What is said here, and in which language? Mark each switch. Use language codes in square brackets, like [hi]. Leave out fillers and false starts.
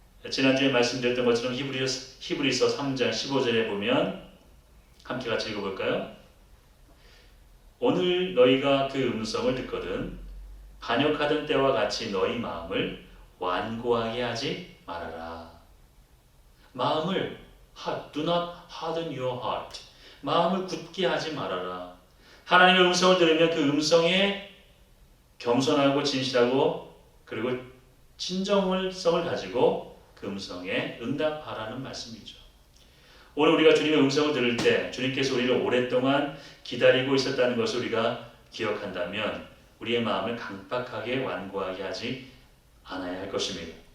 [ko] 지난주에 말씀드렸던 것처럼 히브리서 3장 15절에 보면 함께 같이 읽어볼까요? 오늘 너희가 그 음성을 듣거든 반역하던 때와 같이 너희 마음을 완고하게 하지 말아라. 마음을 [en] do not harden your heart. [ko] 마음을 굳게 하지 말아라. 하나님의 음성을 들으면 그 음성에 겸손하고 진실하고 그리고 진정성을 가지고 그 음성에 응답하라는 말씀이죠. 오늘 우리가 주님의 음성을 들을 때 주님께서 우리를 오랫동안 기다리고 있었다는 것을 우리가 기억한다면 우리의 마음을 강박하게 완고하게 하지 않아야 할 것입니다.